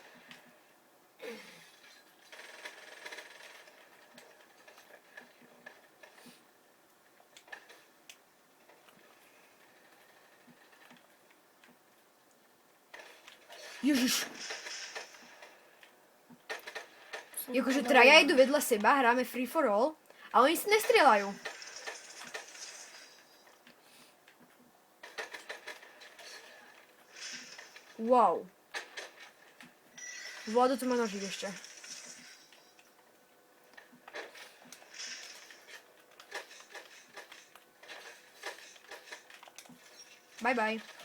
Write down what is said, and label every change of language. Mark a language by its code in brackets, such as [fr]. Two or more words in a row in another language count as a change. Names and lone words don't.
[sk] Ježiš! Jakože traja idú vedľa seba, hráme [en] free for all, [sk] a oni si nestrieľajú. [en] Wow. [sk] Vlado tu má nožík ešte. [en] Bye bye.